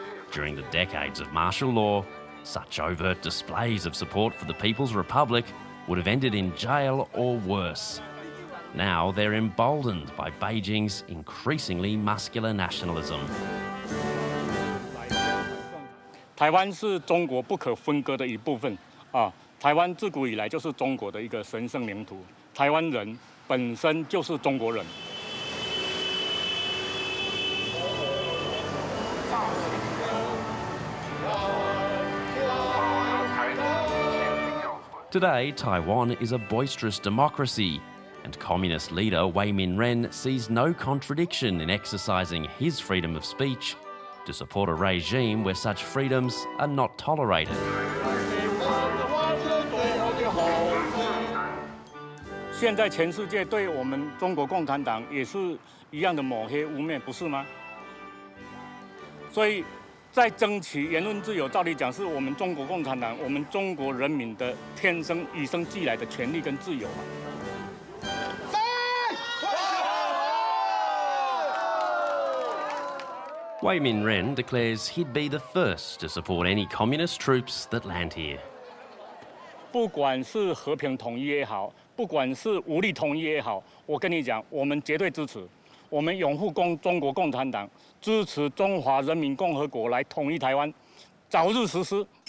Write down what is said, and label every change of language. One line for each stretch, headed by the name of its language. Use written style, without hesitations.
English: During the decades of martial law, such overt displays of support for the People's Republic would have ended in jail or worse. Now they're emboldened by Beijing's increasingly muscular nationalism.
Chinese: 台湾是中国不可分割的一部分啊！台湾自古以来就是中国的一个神圣领土，台湾人本身就是中国人。
English: Today, Taiwan is a boisterous democracy, and communist leader Wei Min-ren sees no contradiction in exercising his freedom of speech to support a regime where such freedoms are not tolerated.
Chinese: 现在全世界对我们中国共产党也是一样的抹黑污蔑，不是吗？所以，在争取言论自由，照理讲是我们中国共产党、我们中国人民的天生与生俱来的权利跟自由嘛。
English: Wei Min-ren declares he'd be the first to support any communist troops that land here.
Chinese: 不管是和平统一也好，不管是武力统一也好，我跟你讲，我们绝对支持。我们拥护中国共产党，支持中华人民共和国来统一台湾，早日实施。